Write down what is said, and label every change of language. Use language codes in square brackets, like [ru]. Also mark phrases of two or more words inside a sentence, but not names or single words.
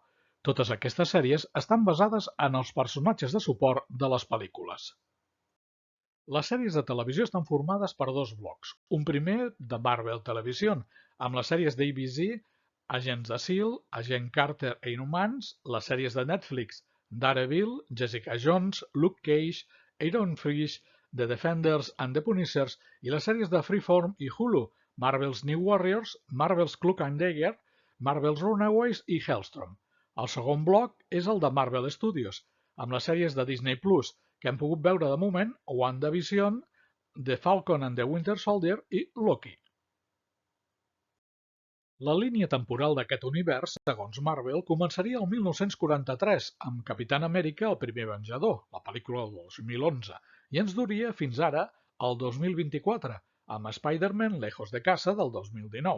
[ca] Totes aquestes sèries estan basades en els personatges de suport de les pel·lícules. Les sèries de televisió estan formades per 2 blocs. Un primer de Marvel Television, amb les sèries d'ABC, Agents de S.H.I.E.L.D., Agent Carter e Inhumans, les sèries de Netflix, Daredevil, Jessica Jones, Luke Cage, Iron Fist, The Defenders and the Punishers i les sèries de Freeform i Hulu, Marvel's New Warriors, Marvel's Cloak and Dagger, Marvel's Runaways i Hellstrom. El segon bloc és el de Marvel Studios, amb les sèries de Disney Plus, que hem pogut veure de moment WandaVision, The Falcon and the Winter Soldier i Loki. La línia temporal d'aquest univers, segons Marvel, començaria el 1943 amb Capitán Amèrica el primer Venjador, la pel·lícula del 2011, i ens duria fins ara al 2024, amb Spider-Man Lejos de Casa del 2019.